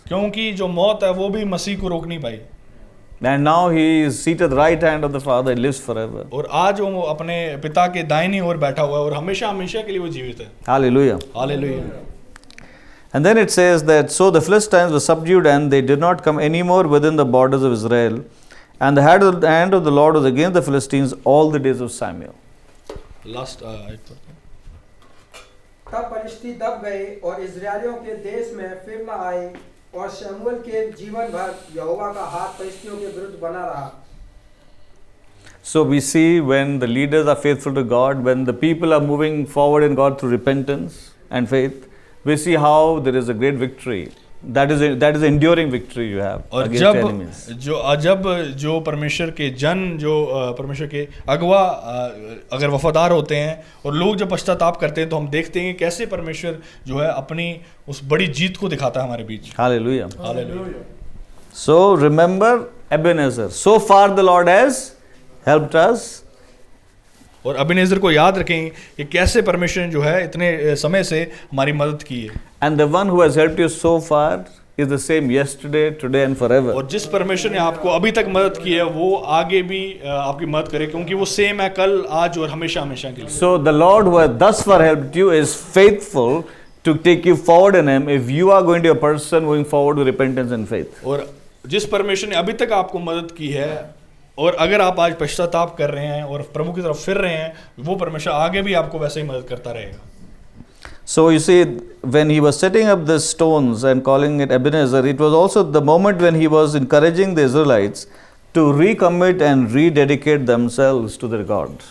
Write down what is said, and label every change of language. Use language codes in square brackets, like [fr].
[hi] क्योंकि जो मौत है वो भी मसीह को रोक नहीं पाई। [en] And now he is seated right hand of the Father, he lives forever. [hi] और आज वो अपने पिता के दाहिनी ओर बैठा हुआ है और हमेशा हमेशा के लिए वो जीवित है। [en] Hallelujah. [hi] Hallelujah. [en] And then it says that, so the Philistines were subdued and they did not come anymore within the borders of Israel. And the hand of the Lord was against the Philistines all the days of Samuel. Last [hi] तब फलिश्ती दब गए और इस्राएलियों के देश में फिर न आए और शमूएल के जीवन भर यहोवा का हाथ फलिश्तियों के विरुद्ध बना रहा। [en] So we see when the leaders are faithful to God, when the people are moving forward in God through repentance and faith, we see how there is a great victory that is enduring victory you have [hi] और [en] against enemies. [hi] जब जो परमेश्वर के परमेश्वर के अगुआ अगर वफादार होते हैं और लोग जब पश्चाताप करते हैं तो हम देखते हैं कि कैसे परमेश्वर जो है अपनी उस बड़ी जीत को दिखाता है हमारे बीच. [en] Hallelujah. [hi] Hallelujah. [en] So remember Ebenezer. So far the Lord has helped us. [hi] और अबीनेज़र को याद रखें कि कैसे परमेश्वर ने जो है इतने समय से हमारी मदद की है. [en] And the one who has helped you so far is the same yesterday, today and forever. [hi] और जिस परमेश्वर ने आपको अभी तक मदद की है वो आगे भी आपकी मदद करे क्योंकि वो सेम है कल, आज और हमेशा हमेशा के लिए. [en] So the Lord who has thus far helped you is faithful to take you forward in Him if you are going to be a person moving forward with repentance and faith. [hi] और जिस परमेश्वर ने अभी तक आपको मदद की है और अगर आप आज पश्चाताप कर रहे हैं और प्रभु की तरफ फिर रहे हैं वो परमेश्वर आगे भी आपको वैसे ही मदद करता रहेगा. [en] So you see, when he was setting up the stones and calling it Ebenezer, it was also the moment when he was encouraging the Israelites to recommit and rededicate themselves to their God.